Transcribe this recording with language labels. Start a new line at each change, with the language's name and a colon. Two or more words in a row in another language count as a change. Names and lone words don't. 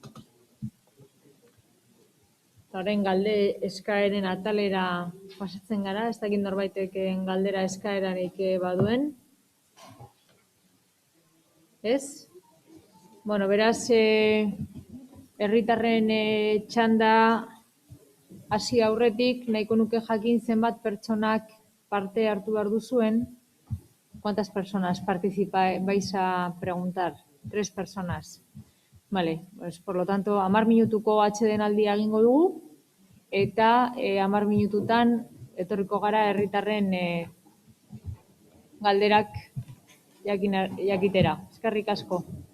Basque: Horren galde eskaeren atalera pasatzen gara, ez dakit norbaiteken galdera eskaerarik baduen. Ez? Beraz, herritarren txanda hasi aurretik, nahiko nuke jakin zenbat pertsonak parte hartu behar duzuen.
Spanish: ¿Cuántas personas vais a preguntar? 3 personas. Vale, pues por lo tanto,
Basque: 10 minutuko atsedenaldia egingo dugu, eta 10 minututan etorriko gara herritarren galderak jakitera. Eskerrik asko.